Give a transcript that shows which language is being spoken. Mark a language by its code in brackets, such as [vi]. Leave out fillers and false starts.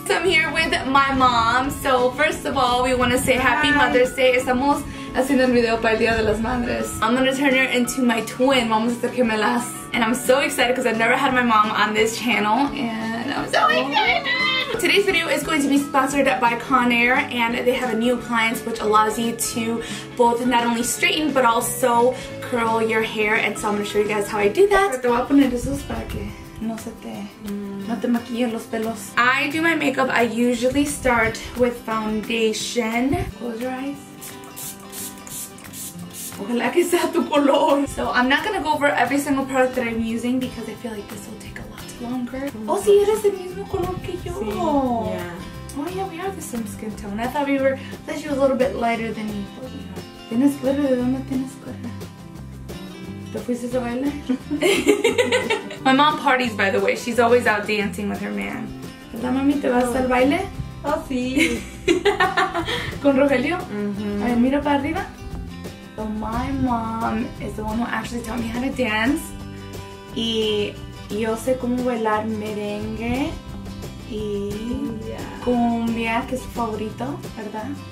[en] So I'm here with my mom. So first of all, we want to say Happy Mother's Day. [es] Estamos haciendo el video para el Día de las Madres. [en] I'm gonna turn her into my twin. [es] Vamos a hacer gemelas. [en] And I'm so excited because I've never had my mom on this channel, and I'm so excited. Today's video is going to be sponsored by Conair, and they have a new appliance which allows you to both not only straighten but also curl your hair, and so I'm going to show you guys how I do that. [es] Te voy a poner esos para que no se te maquillen los pelos. [en] I do my makeup. I usually start with foundation. Close your eyes. [es] Ojalá que sea tu color. [en] So I'm not going to go over every single product that I'm using because I feel like this will take a lot longer. [es] Oh, sí, eres el mismo color que yo. Sí, yeah. [en] Oh yeah, we have the same skin tone. I thought she was a little bit lighter than me. [es] ¿Tienes glitter? ¿De dónde tienes glitter? ¿Te fuiste a bailar? [en] My mom parties, by the way. She's always out dancing with her man. [es] ¿Verdad, mami? ¿Te vas al baile? Oh, sí. ¿Con Rogelio? A ver, mira para arriba. [en] So my mom is the one who actually taught me how to dance. [es] Y yo sé cómo bailar merengue y cumbia, que es su favorito, ¿verdad?